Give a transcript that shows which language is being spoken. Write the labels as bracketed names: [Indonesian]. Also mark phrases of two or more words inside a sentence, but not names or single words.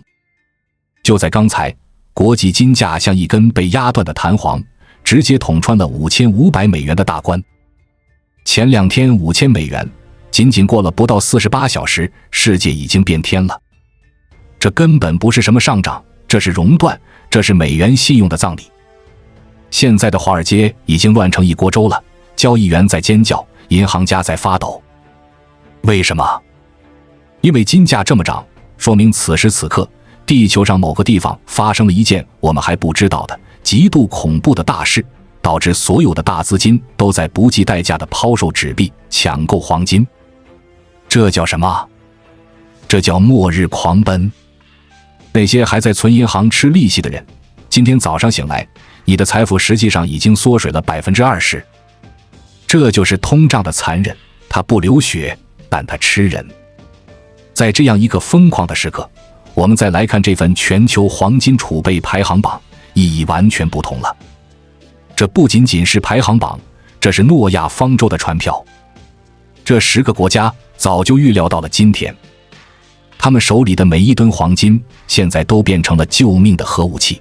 [Chinese] 就在刚才，国际金價像一根被压斷的彈簧，直接捅穿了5500美元的大關。前2天5000美元，仅仅过了不到48小時，世界已經变天了。這根本不是什麼上漲，這是熔斷，這是美元信用的葬禮。現在的華爾街已經亂成一鍋粥了，交易員在尖叫，銀行家在發抖。為什麼？因為金價這麼漲，說明此時此刻地球上某個地方發生了一件我們還不知道的極度恐怖的大事，導致所有的大資金都在不計代價地拋售紙幣，搶購黃金。這叫什麼？這叫末日狂奔。那些還在存銀行吃利息的人，今天早上醒來，你的財富實際上已經縮水了 20%。這就是通脹的殘忍，它不流血，但它吃人。在這樣一個瘋狂的時刻，我們再來看這份全球黃金儲備排行榜，意義完全不同了。這不僅僅是排行榜，這是諾亞方舟的船票。這10個國家早就預料到了今天，他們手裡的每一噸黃金現在都變成了救命的核武器。